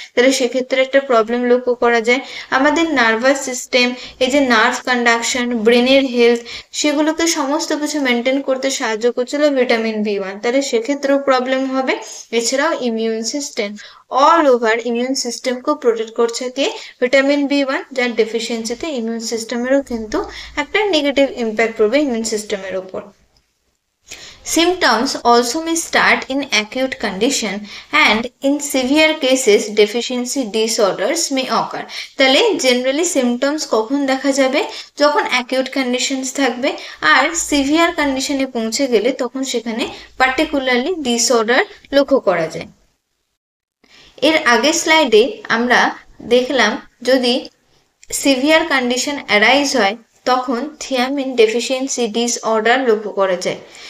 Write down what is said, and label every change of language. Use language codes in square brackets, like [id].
[bn] তাহলে সেক্ষেত্রে একটা প্রবলেম লক্ষ্য করা যায়। আমাদের নার্ভাস সিস্টেম, এই যে নার্ভ কন্ডাকশন, ব্রেনের হেলথ, সেগুলোকে সমস্ত কিছু মেনটেন করতে সাহায্য করছিল ভিটামিন B1। তাহলে সেক্ষেত্রেও প্রবলেম হবে। এছাড়াও immune system, all over immune সিস্টেমকেও protect করছে কে, ভিটামিন B1, যার ডেফিসিয়েন্সিতে ইমিউন সিস্টেমেরও কিন্তু একটা নেগেটিভ ইম্প্যাক্ট পড়বে ইমিউন সিস্টেমের ওপর। [en] Symptoms also may start in acute condition and in severe cases deficiency disorders may occur. [bn] তাহলে জেনারেলি সিমটমস কখন দেখা যাবে, যখন অ্যাকিউট কন্ডিশনস থাকবে, আর সিভিয়ার কন্ডিশনে পৌঁছে গেলে তখন সেখানে পার্টিকুলারলি ডিসঅর্ডার লক্ষ্য করা যায়। এর আগের স্লাইডে আমরা দেখলাম যদি সিভিয়ার কন্ডিশন অ্যারাইজ হয় তখন থিয়ামিন ডেফিসিয়েন্সি ডিসঅর্ডার লক্ষ্য করা যায়।